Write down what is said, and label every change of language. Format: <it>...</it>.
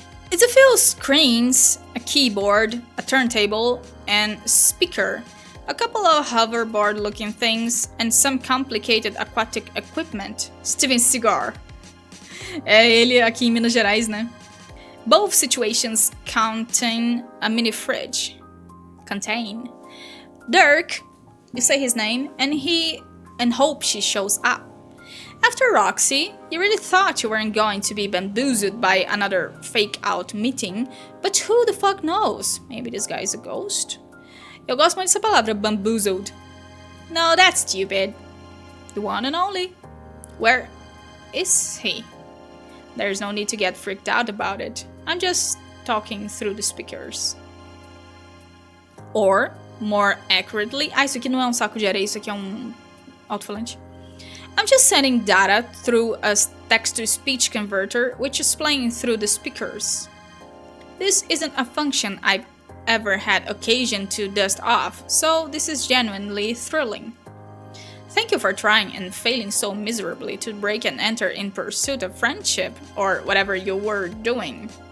<en>It's a few screens, a keyboard, a turntable, and speaker, a couple of hoverboard-looking things, and some complicated aquatic equipment. Steven Cigar.</en> <pt>É ele aqui em Minas Gerais, né?</pt> <en>Both situations contain a mini fridge. Dirk, you say his name, and hope she shows up. After ROXY, you really thought you weren't going to be bamboozled by another fake-out meeting, but who the fuck knows? Maybe this guy's a ghost?</en> <pt>Eu gosto muito dessa palavra, bamboozled.</pt> <en>No, that's stupid. The one and only. Where is he? There's no need to get freaked out about it. I'm just talking through the speakers. Or, more accurately...</en> <pt>Ah, isso aqui não é um saco de areia, isso aqui é um alto-falante.</pt> <en>I'm just sending data through a text-to-speech converter, which is playing through the speakers. This isn't a function I've ever had occasion to dust off, so this is genuinely thrilling. Thank you for trying and failing so miserably to break and enter in pursuit of friendship, or whatever you were doing.</en>